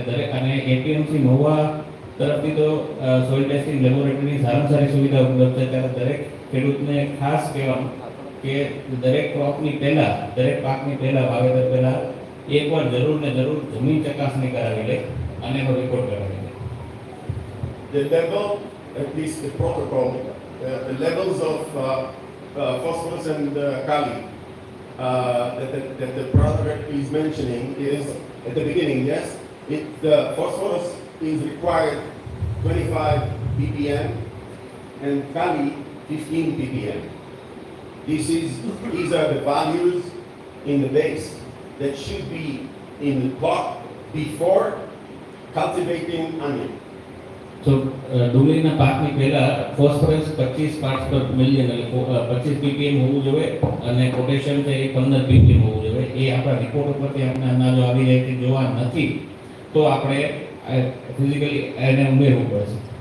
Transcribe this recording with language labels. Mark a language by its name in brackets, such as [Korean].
[Gujarati] એટલે દરેક અને APMC મહુવા તરફથી તો સોઇલ ટેસ્ટિંગ લેબોરેટરીની સારામાં સારી સુવિધા ઉપલબ્ધ છે. ત્યારે દરેક ખેડૂતને ખાસ કહેવાનું કે દરેક ક્રોપની પહેલા, દરેક પાકની પહેલા, વાવેતર પહેલા એકવાર જરૂર ને જરૂર જમીન ચકાસણી કરાવી લે અને એનો રિપોર્ટ કરાવી લે. [English] The level, at least the protocol, the levels of phosphorus and kali that the product is mentioning is at the beginning, yes, the phosphorus is required 25 ppm and kali 15 ppm. These are the values in the base that should be in the plot before cultivating onion. [Gujarati] So ડુંગળીના પાકની પહેલા phosphorus 25 parts પર million એટલે 25 ppm હોવું જોઈએ અને potassium છે એ 15 ppm હોવું જોઈએ. એ આપણા રિપોર્ટ ઉપરથી આપણે અંદાજો આવી જાય કે જોવા નથી તો આપણે ફિઝિકલી એને ઉમેરવું પડશે.